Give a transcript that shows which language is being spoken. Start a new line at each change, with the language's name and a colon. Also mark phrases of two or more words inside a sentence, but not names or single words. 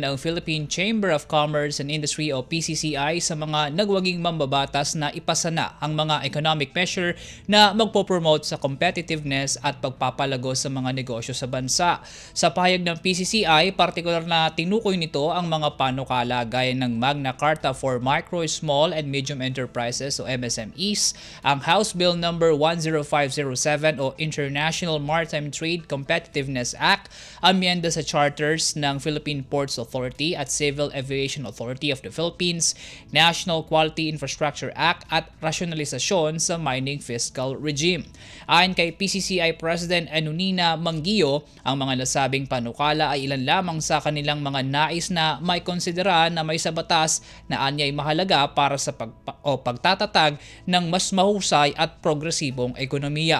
Filipino: ang Philippine Chamber of Commerce and Industry o PCCI sa mga nagwaging mambabatas na ipasa na ang mga
English: economic measure
Filipino: na magpopromote sa competitiveness at pagpapalago sa mga negosyo sa bansa. Sa pahayag ng PCCI, partikular na tinukoy nito ang mga panukala gaya ng Magna Carta for Micro, Small and Medium Enterprises o MSMEs, ang House Bill No. 10507 o International Maritime Trade Competitiveness Act, amyenda sa charters ng Philippine Ports Authority at Civil Aviation Authority of the Philippines, National Quality Infrastructure Act at rasyonalisasyon sa
English: mining fiscal regime.
Filipino: Ayon kay PCCI President Anunina Mangguio, ang mga nasabing panukala ay ilan lamang sa kanilang mga nais na may konsidera na may sa batas na anyay mahalaga para sa pagtatatag ng mas mahusay at progresibong ekonomiya.